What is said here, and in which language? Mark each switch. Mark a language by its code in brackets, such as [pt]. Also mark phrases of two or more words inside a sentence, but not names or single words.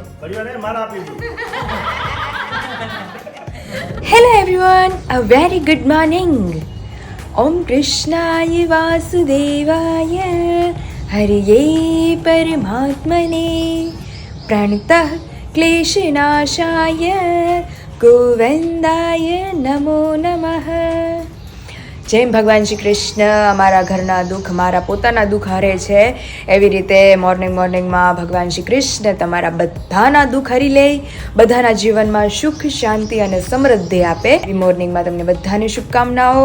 [en] Hello everyone, a very good morning. [sa] Om Krishnaya Vasudevaya Hariye Paramatmane Pranatah Kleshanashaya Govindaya Namo Namah. [gu] જય ભગવાન શ્રી કૃષ્ણ. અમારા ઘરના દુઃખ મારા પોતાના દુઃખ હરે છે, એવી રીતે મોર્નિંગમાં ભગવાન શ્રી કૃષ્ણ તમારા બધાના દુઃખ હરી લે, બધાના જીવનમાં સુખ શાંતિ અને સમૃદ્ધિ આપે. એવી મોર્નિંગમાં તમને બધાને શુભકામનાઓ.